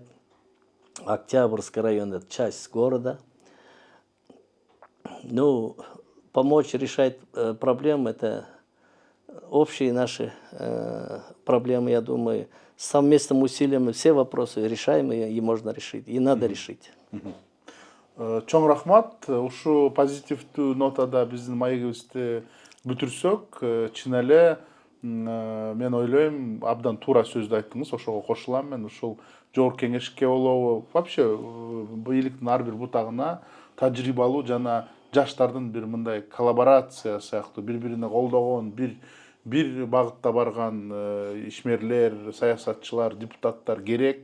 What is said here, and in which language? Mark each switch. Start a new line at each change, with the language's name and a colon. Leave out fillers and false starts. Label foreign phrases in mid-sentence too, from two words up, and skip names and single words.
Russian: Октябрьский район – это часть города. Ну, помочь решать проблемы – это общие наши проблемы, я думаю. Совместным усилием все вопросы решаемые и можно решить, и надо решить.
Kyrgyz: Чоң рахмат. Ушу позитивдүү нотада биздин маегибизди бүтүрсөк, чын эле мен ойлойм, абдан туура сөздү айттыңыз, ошого кошулам мен. Ушул жогорку кеңешке болобу, вообще бийликтин ар бир бутагына тажрыйбалуу жана жаштардын бир мындай коллаборация сыяктуу бири-бирине колдогон, бир багытта барган ишмерлер, саясатчылар, депутаттар керек.